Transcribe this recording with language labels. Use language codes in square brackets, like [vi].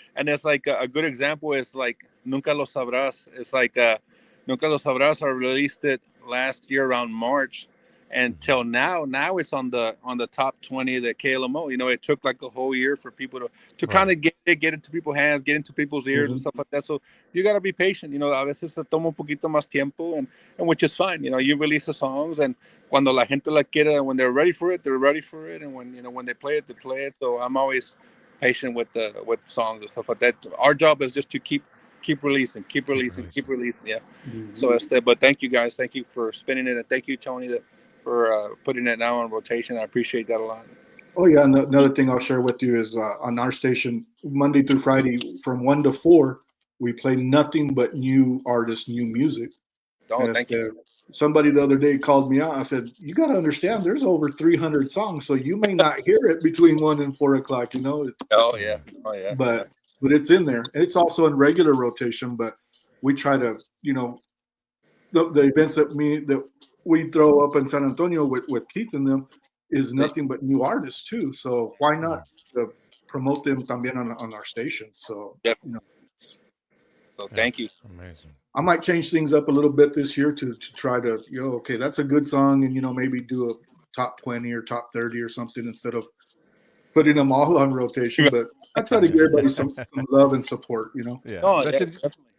[en] And it's like a good example is like Nunca Lo Sabrás. It's like Nunca Lo Sabrás. I released it last year around March, and till now it's on the top 20 of the KLMO. It took like a whole year for people to kind of get into people's hands, get into people's ears and stuff like that. So you got to be patient. [es] A veces se toma un poquito más tiempo, [en] and which is fine. You release the songs, and [es] cuando la gente la quiera, [en] when they're ready for it, they're ready for it, and when they play it, they play it. So I'm always patient with songs and stuff like that. Our job is just to keep releasing. Yeah. So but thank you guys. Thank you for spinning it, and thank you, Tony, for putting it now on rotation. I appreciate that a lot. Oh yeah, and another thing I'll share with you is on our station, Monday through Friday from 1 to 4, we play nothing but new artists, new music. Oh, thank you. Somebody the other day called me out. I said, you got to understand, there's over 300 songs, so you may not hear it between 1 and 4 o'clock, Oh, yeah. But it's in there. And it's also in regular rotation, but we try to, the events that we throw up in San Antonio with Keith and them is nothing but new artists too. So why not promote them [es] también [en] on our station? So, So thank you. Amazing. I might change things up a little bit this year to try to, okay, that's a good song, and maybe do a top 20 or top 30 or something instead of putting them all on rotation. But I try to give everybody some love and support, Yeah. Oh, definitely.